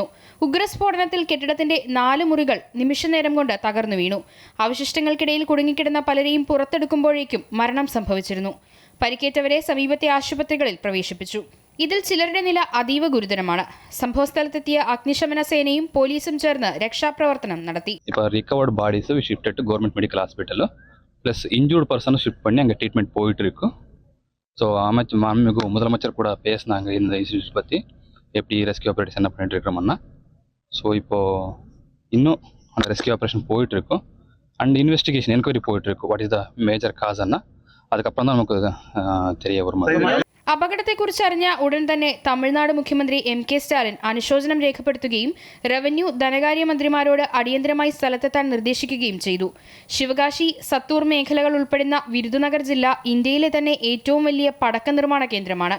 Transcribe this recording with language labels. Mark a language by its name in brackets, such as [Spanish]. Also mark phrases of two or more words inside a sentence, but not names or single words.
[Malayalam] ഉഗ്രസ്ഫോടനത്തിൽ കെട്ടിടത്തിന്റെ 4 മുറികൾ നിമിഷനേരം കൊണ്ട് തകർന്നു വീണു. അവശിഷ്ടങ്ങൾക്കിടയിൽ കുടുങ്ങിക്കിടന്ന പലരെയും പുറത്തെടുക്കുമ്പോഴേക്കും മരണം സംഭവിച്ചിരുന്നു. പരിക്കേറ്റവരെ സമീപത്തെ ആശുപത്രികളിൽ പ്രവേശിപ്പിച്ചു. ഇതിൽ ചിലരുടെ നില അതീവ ഗുരുതരമാണ്. സംഭവസ്ഥലത്തെത്തിയ അഗ്നിശമന സേനയും പോലീസും ചേർന്ന് രക്ഷാപ്രവർത്തനം നടത്തി. [English] இப்போ recovered bodies we shifted to government medical hospital plus injured personai [Tamil] ஷிஃப்ட் பண்ணி அங்கே ட்ரீட்மெண்ட் போயிட்டு இருக்கு. ஸோ மாண்புமிகு முதலமைச்சர் கூட பேசினாங்க இந்த இன்சிடென்ட்ஸ் பற்றி, எப்படி [English] rescue operation [Tamil] என்ன பண்ணிட்டு இருக்கிறோம்னா. ஸோ இப்போது இன்னும் அந்த [English] rescue operation [Tamil] போயிட்டு இருக்கும் [English] and investigation enquiry [Tamil] போயிட்டு இருக்கு. [English] what is the major causenna [Tamil] அதுக்கப்புறம் தான் நமக்கு தெரிய வரும். [Malayalam] അപകടത്തെക്കുറിച്ച് അറിഞ്ഞ ഉടൻ തന്നെ തമിഴ്നാട് മുഖ്യമന്ത്രി MK സ്റ്റാലിൻ അനുശോചനം രേഖപ്പെടുത്തുകയും റവന്യൂ ധനകാര്യ മന്ത്രിമാരോട് അടിയന്തരമായി സ്ഥലത്തെത്താൻ നിർദ്ദേശിക്കുകയും ചെയ്തു. ശിവകാശി, സത്തൂർ മേഖലകൾ ഉൾപ്പെടുന്ന വിരുദുനഗർ ജില്ല ഇന്ത്യയിലെ തന്നെ ഏറ്റവും വലിയ പടക്ക നിർമ്മാണ കേന്ദ്രമാണ്.